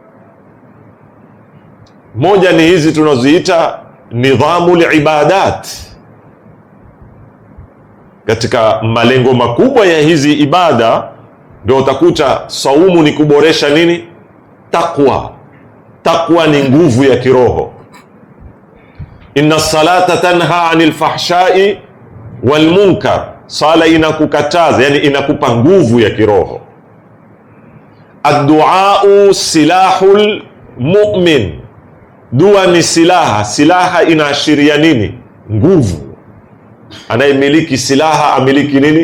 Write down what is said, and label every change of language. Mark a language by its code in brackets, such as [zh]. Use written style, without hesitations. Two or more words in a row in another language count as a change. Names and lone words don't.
[sw] Moja ni hizi tunazoziita [ar] نظام العبادات. [sw] Katika malengo makubwa ya hizi ibada ndio utakuta saumu ni kuboresha nini? Takwa. Takwa ni nguvu ya kiroho. [ar] إن الصلاة تنهى عن الفحشاء والمنكر, [sw] sala inakukataza, yani inakupa nguvu ya kiroho. [ar] الدعاء سلاح المؤمن, [sw] dua ni silaha. Silaha inaashiria nini? Nguvu. Anayemiliki silaha amiliki nini?